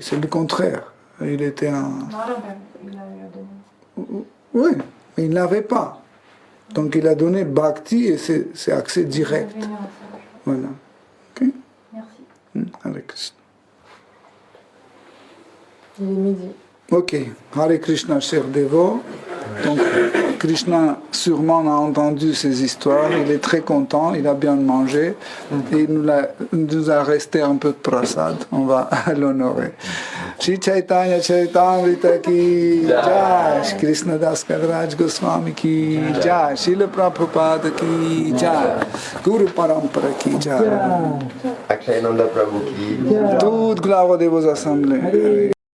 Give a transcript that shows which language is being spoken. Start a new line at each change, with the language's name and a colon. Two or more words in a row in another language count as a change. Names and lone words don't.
French: C'est le contraire. Il était un... Oui, mais il n'avait pas. Donc il a donné Bhakti et c'est accès direct. Voilà. Ok? Merci. Hare Krishna. Il est midi. Ok. Hare Krishna, cher dévot. Donc Krishna sûrement a entendu ces histoires. Il est très content. Il a bien mangé. Et il nous a resté un peu de prasad. On va l'honorer.
Hindi: श्री चैतन्य चरितामृत की जय, कृष्ण दास कविराज गोस्वामी की जय, श्रील प्रभुपाद की जय, गुरु परम्परा की जय. अक्षयानन्द प्रभु की
French: Toute gloire de vos assemblées.